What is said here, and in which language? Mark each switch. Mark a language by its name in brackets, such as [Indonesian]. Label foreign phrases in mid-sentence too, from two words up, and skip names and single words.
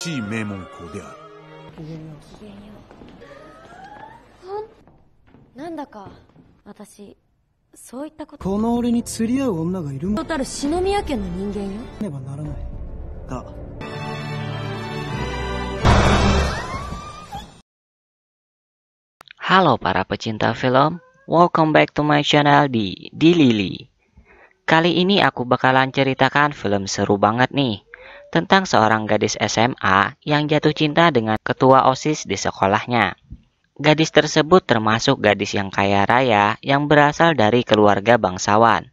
[Japanese] しい名門校である。なんだか私そういったこと。この俺に釣り合う女がいるもんたる篠宮家の人間よ。ねばならないが。 [Indonesian] Halo para pecinta film, [English] welcome back to my channel di Lili. [Indonesian] Kali ini aku bakalan ceritakan film seru banget nih, tentang seorang gadis SMA yang jatuh cinta dengan ketua OSIS di sekolahnya. Gadis tersebut termasuk gadis yang kaya raya yang berasal dari keluarga bangsawan.